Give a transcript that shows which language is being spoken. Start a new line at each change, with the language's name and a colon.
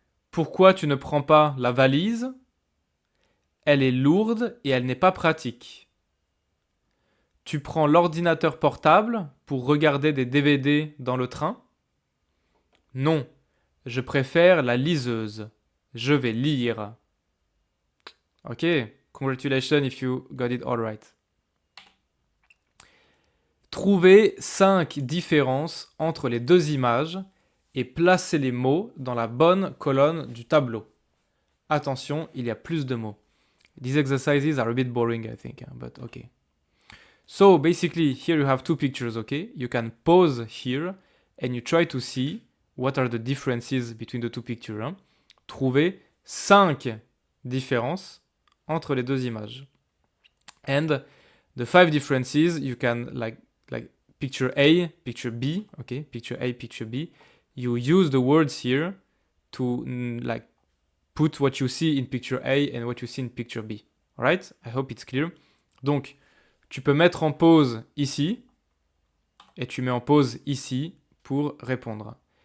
French: Pourquoi tu ne prends pas la valise? Elle est lourde et elle n'est pas pratique. Tu prends l'ordinateur portable pour regarder des DVD dans le train? Non, je préfère la liseuse. Je vais lire. Ok.
English: Congratulations if you got it all right.
French: Trouvez 5 différences entre les deux images et placez les mots dans la bonne colonne du tableau. Attention, il y a plus de mots.
English: These exercises are a bit boring, I think, but okay. So basically, here you have two pictures, okay? You can pause here and you try to see what are the differences between the two pictures. Hein?
French: Trouvez 5 différences entre les deux images.
English: And the 5 differences, you can like picture A, picture B, okay? Picture A, picture B. You use the words here to like put what you see in picture A and what you see in picture B. Alright? I hope it's clear.
French: Donc, tu peux mettre en pause ici et tu mets en pause ici pour répondre.